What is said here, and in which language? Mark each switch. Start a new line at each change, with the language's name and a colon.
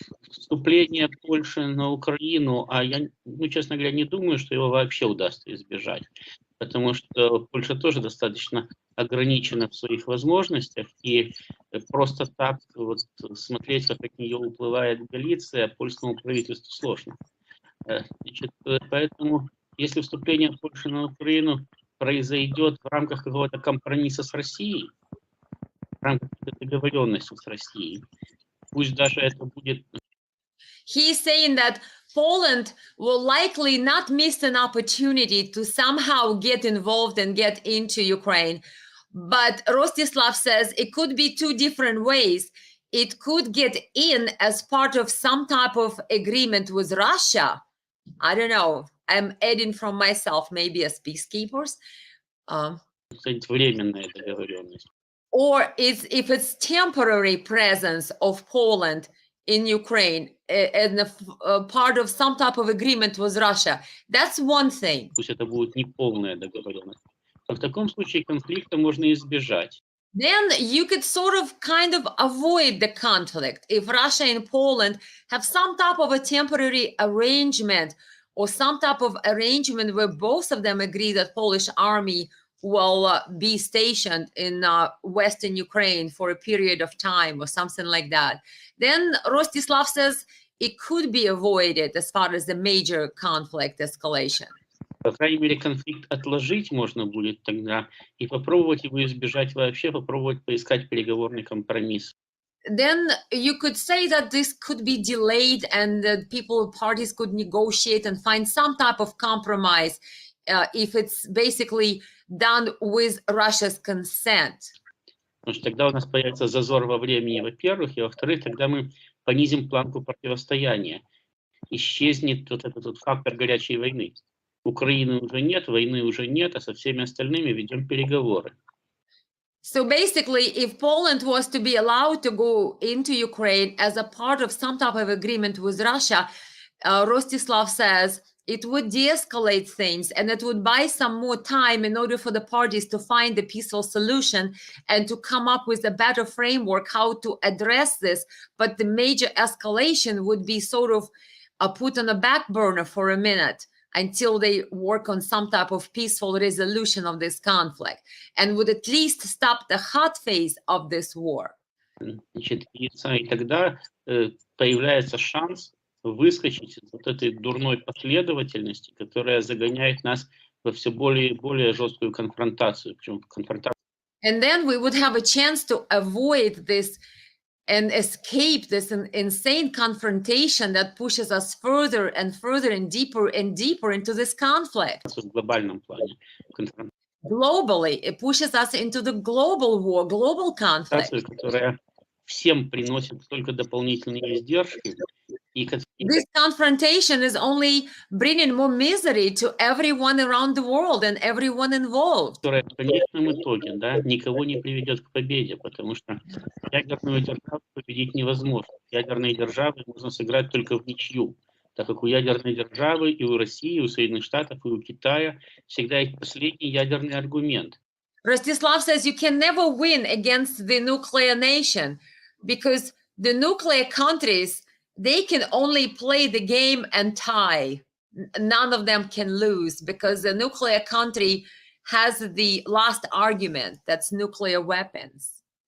Russian: Вступление Польши на Украину, а я, честно говоря, не думаю, что его вообще удастся избежать, потому что Польша тоже достаточно ограничена в своих возможностях, и просто так вот смотреть, как от нее уплывает Галиция, польскому правительству сложно. Значит, поэтому, если вступление Польши на Украину произойдет в рамках какого-то компромисса с Россией, в рамках договоренности с Россией, пусть даже это будет...
English: He's saying that Poland will likely not miss an opportunity to somehow get involved and get into Ukraine. But Rostislav says it could be two different ways. It could get in as part of some type of agreement with Russia. I don't know. I'm adding from myself, maybe as peacekeepers.
Russian: Временная договоренность.
English: Or if it's temporary presence of Poland in Ukraine and a part of some type of agreement with Russia. That's one thing.
Russian: Пусть это будет не полная договоренность. В таком случае конфликта можно избежать.
English: Then you could sort of kind of avoid the conflict if Russia and Poland have some type of a temporary arrangement or some type of arrangement where both of them agree that Polish army will be stationed in Western Ukraine for a period of time or something like that. Then Rostislav says it could be avoided as far as the major conflict escalation.
Russian: По крайней мере, конфликт отложить можно будет тогда и попробовать его избежать вообще, попробовать поискать переговорный компромисс.
English: Then you could say that this could be delayed and that parties could negotiate and find some type of compromise if it's basically done with Russia's consent.
Russian: Потому что тогда у нас появится зазор во времени, во-первых, и во-вторых, тогда мы понизим планку противостояния. Исчезнет вот этот фактор горячей войны. Украины уже нет, войны уже нет, а со всеми остальными ведем переговоры.
English: So basically, if Poland was to be allowed to go into Ukraine as a part of some type of agreement with Russia, Rostislav says it would de-escalate things and it would buy some more time in order for the parties to find a peaceful solution and to come up with a better framework how to address this. But the major escalation would be sort of put on a back burner for a minute until they work on some type of peaceful resolution of this conflict and would at least stop the hot phase of this war.
Russian: Значит, и тогда появляется шанс выскочить из вот этой дурной последовательности, которая загоняет нас во все более и более жесткую конфронтацию. Причем конфронтацию.
English: And then we would have a chance to avoid this and escape this insane confrontation that pushes us further and further and deeper into this conflict.
Russian: В глобальном плане.
English: Globally, it pushes us into the global war, global conflict.
Russian: Которая всем приносит только дополнительные издержки
English: This confrontation is only bringing more misery to everyone around the world and everyone involved.
Russian: Которая в конечном итоге, да, никого не приведет к победе, потому что ядерную державу победить невозможно. Ядерные державы можно сыграть только в ничью, так как у ядерной державы и у России, и у Соединенных Штатов, и у Китая всегда есть последний ядерный аргумент.
English: Rostislav says you can never win against the nuclear nation because the nuclear countries, they can only play the game and tie. None of them can lose because the nuclear country has the last argument, that's nuclear weapons.